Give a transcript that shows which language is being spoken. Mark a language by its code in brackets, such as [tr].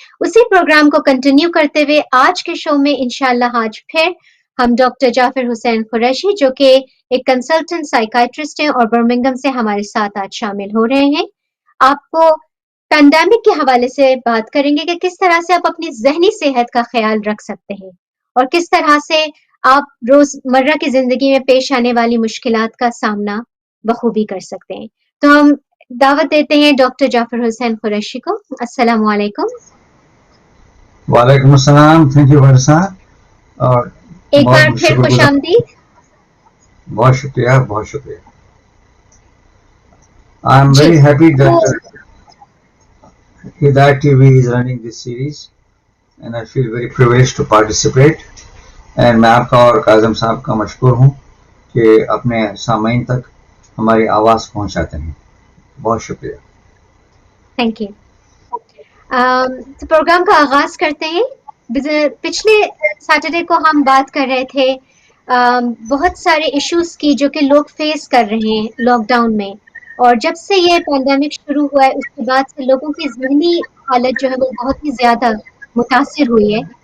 [hi] उसी प्रोग्राम को कंटिन्यू करते हुए आज के शो में इंशाल्लाह आज फिर हम डॉक्टर जाफर हुसैन कुरैशी जो कि एक कंसल्टेंट साइकाइट्रिस्ट हैं और बर्मिंघम से हमारे साथ आज शामिल हो रहे हैं, आपको पैंडेमिक के हवाले से बात करेंगे कि किस तरह से आप अपनी ज़हनी सेहत का ख्याल रख सकते हैं और किस तरह से आप रोजमर्रा की जिंदगी में पेश आने वाली मुश्किलात का सामना बखूबी कर सकते हैं। तो हम दावत देते हैं डॉक्टर जाफर हुसैन कुरैशी को। अस्सलाम वालेकुम। वालेकुम अस्सलाम। [en] thank you [hi] वर्षा। और एक बार फिर खुश आमदीद। बहुत शुक्रिया, बहुत शुक्रिया। [en] I am very happy that Hidayat TV is running this series and I feel very privileged to participate. And [hi] मैं आपका और काज़म साहब का मशकूर हूँ कि अपने सामीन तक हमारी आवाज़ पहुँचाते हैं। बहुत शुक्रिया। [en] Thank you. [hi] तो प्रोग्राम का आगाज करते हैं। पिछले सैटरडे को हम बात कर रहे थे बहुत सारे इश्यूज की जो कि लोग फेस कर रहे हैं लॉकडाउन में, और जब से ये पैंडेमिक शुरू हुआ है उसके बाद से लोगों की ज़हनी हालत जो है वो बहुत ही ज़्यादा मुतासिर हुई है।